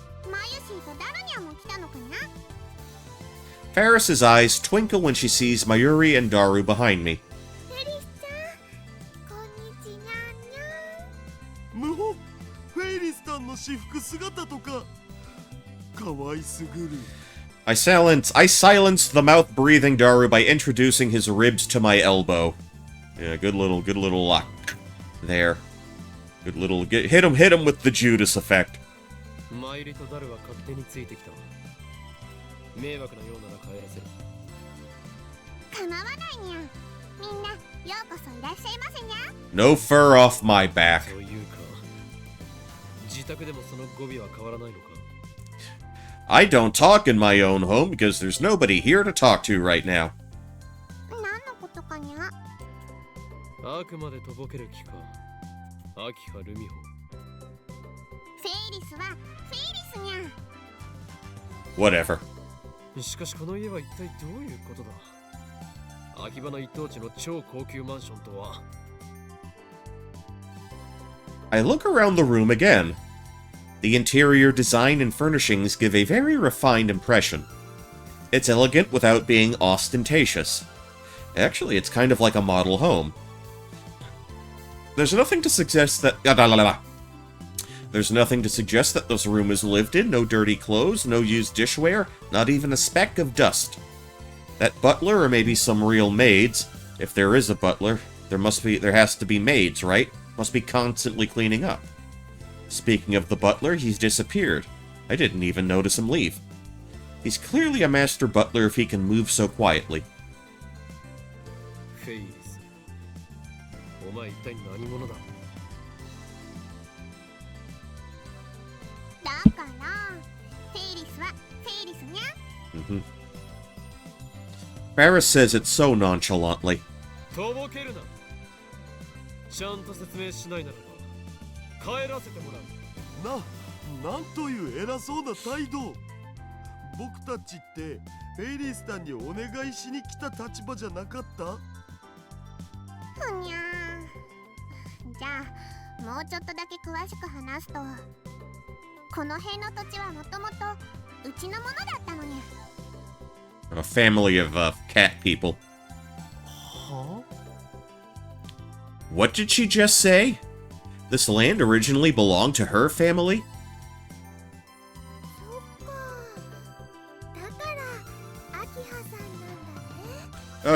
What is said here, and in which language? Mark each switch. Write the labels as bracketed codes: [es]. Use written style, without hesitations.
[ja] マユシーとダルニャンも来たのかにゃ。 [en] Faris's eyes twinkle when she sees Mayuri and Daru behind me. [ja] フェリスちゃん、こんにちにゃんにゃん。むほ、フェイリスタンの私服姿とか。かわいそすぐる。 [en] I silenced the mouth-breathing Daru by introducing his ribs to my elbow. Yeah, good little lock there. Good little hit him with the Judas effect. [ja] マイリとダルは勝手についてきた。迷惑なようなら帰らせる。構わないにゃ。みんなようこそいらっしゃいませにゃ。 [en] No fur off my back. [ja] というか、自宅でもその語尾は変わらないのか。 [en] I don't talk in my own home because there's nobody here to talk to right now. [ja] 何のことかにゃ。あくまでとぼける気か。秋葉ルミホ。フェイリスはフェイリスにゃ。 [en] Whatever. [ja] しかしこの家は一体どういうことだ。秋葉の一等地の超高級マンションとは。 [en] I look around the room again. The interior design and furnishings give a very refined impression. It's elegant without being ostentatious. Actually, it's kind of like a model home. There's nothing to suggest that... There's nothing to suggest that this room is lived in, no dirty clothes, no used dishware, not even a speck of dust. That butler or maybe some real maids, if there is a butler, there has to be maids, right? Must be constantly cleaning up. Speaking of the butler, he's disappeared. I didn't even notice him leave. He's clearly a master butler if he can move so quietly. [ja] フェイリス。お前一体何者だ。だからフェイリスはフェイリスにゃ。 [en] Barris says it so nonchalantly. [ja] とぼけるな。ちゃんと説明しないならば帰らせてもらう。なんという偉そうな態度。僕たちってフェイリスさんにお願いしに来た立場じゃなかった？ふにゃー。じゃあもうちょっとだけ詳しく話すと、この辺の土地はもともとうちのものだったのにゃ。 [en] A family of, cat people. Huh? What did she just say? This land originally belonged to her family? [ja] そっか。だからアキハさんなんだね。